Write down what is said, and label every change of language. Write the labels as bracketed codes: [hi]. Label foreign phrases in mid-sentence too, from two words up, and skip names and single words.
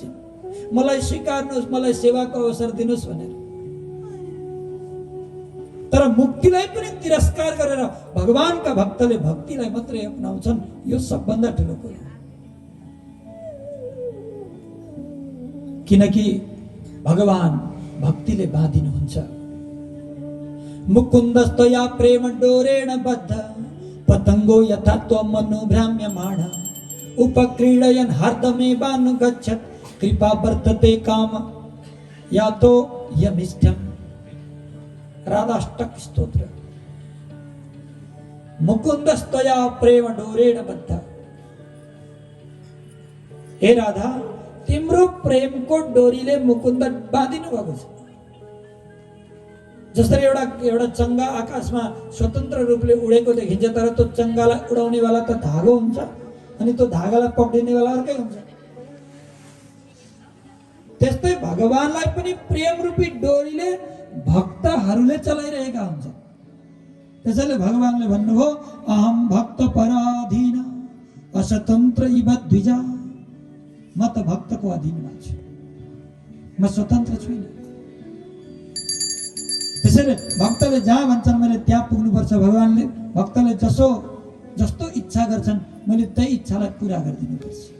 [ne] मलाई स्वीकार्नुहोस्, मलाई सेवाको अवसर दिनुहोस् भनेर। तर मुक्तिलाई पनि तिरस्कार गरेर भगवानका भक्तले भक्तिलाई मात्रै अपनाउँछन्, यो सबभन्दा ठुलो कुरो। किनकि भगवान भक्तिले बाँधिनुहुन्छ। [sa] मुकुन्दस्तया प्रेम डोरेण बद्ध पतंगो यथा त्वमनुभ्राम्यमाण उपक्रीडयन् हार्दमेवानुगच्छत् कृपा वर्तते काम या तो यमिष्ठम्। [ne] राधाष्टक स्तोत्र। [sa] मुकुन्दस्तया प्रेम डोरेण बद्ध। [ne] हे राधा, तिम्रो प्रेमको डोरीले मुकुन्द बाँधिनु भएको छ। जसरी एउटा चङ्गा आकाशमा स्वतन्त्र रूपले उडेको देखिन्छ, तर त्यो चङ्गालाई उडाउने वाला त धागो हुन्छ अनि त्यो धागालाई पक्रिने वाला अर्कै हुन्छ। त्यस्तै भगवानलाई पनि प्रेम रूपी डोरीले भक्तहरूले चलाइरहेका हुन्छ। त्यसैले भगवानले भन्नुभयो [sa] अहम भक्त पराधीन असतन्त्र इव द्विजा। [ne] म त भक्तको अधीनमा छु, म स्वतन्त्र छुइनँ। त्यसैले भक्तले जहाँ भन्छन् मैले त्यहाँ पुग्नुपर्छ। भगवानले भक्तले जस्तो इच्छा गर्छन् मैले त्यही इच्छालाई पुरा गरिदिनुपर्छ।